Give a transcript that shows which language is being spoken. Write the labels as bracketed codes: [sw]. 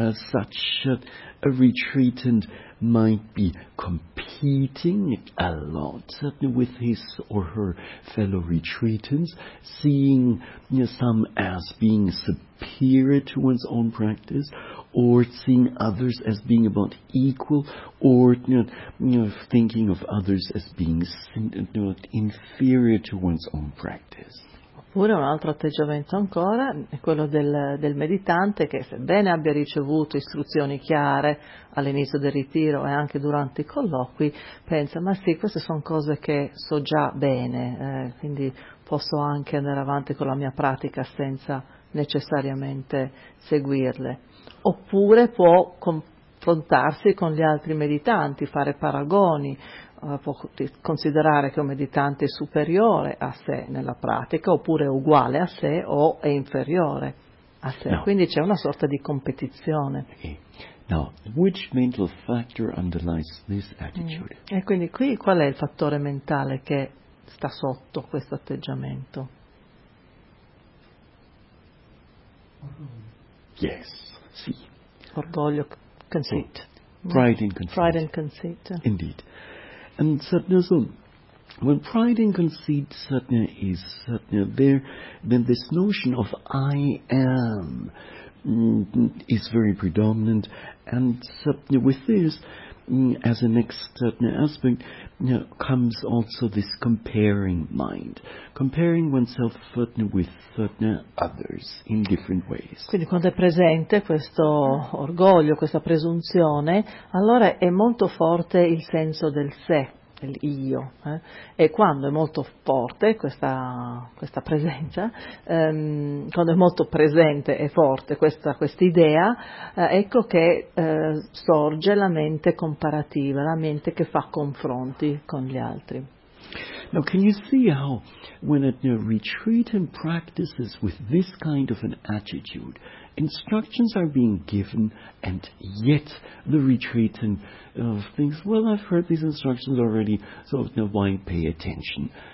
[en] such a retreatant might be competing a lot with his or her fellow retreatants, seeing some as being superior to one's own practice, or seeing others as being about equal, or thinking of others as being inferior to one's own practice. [it] Oppure un altro atteggiamento ancora è quello del meditante che, sebbene abbia ricevuto istruzioni chiare all'inizio del ritiro e anche durante i colloqui, pensa: ma sì, queste sono cose che so già bene, quindi posso anche andare avanti con la mia pratica senza necessariamente seguirle. Oppure può confrontarsi con gli altri meditanti, fare paragoni. Può considerare che un meditante è superiore a sé nella pratica, oppure è uguale a sé o è inferiore a sé. [en] Now, [it] quindi c'è una sorta di competizione. [en] Okay. Now, which mental factor underlies this attitude? [it] E quindi qui qual è il fattore mentale che sta sotto questo atteggiamento? [en] Yes, sì. [it] Orgoglio, conceit. [en] Oh. Pride and conceit. Pride and conceit. Indeed. And so, when pride and conceit is there, then this notion of I am is very predominant. And with this, as a next aspect, comes also this comparing mind, comparing oneself with others in different ways. [it] Quindi quando è presente questo orgoglio, questa presunzione, allora è molto forte il senso del sé, l'io, e quando è molto forte questa presenza, quando è molto presente e forte questa idea, ecco che sorge la mente comparativa, la mente che fa confronti con gli altri. [en] Now, can you see how when a retreatant practices with this kind of an attitude, instructions are being given, and yet the retreatant thinks, well, I've heard these instructions already, so why pay attention?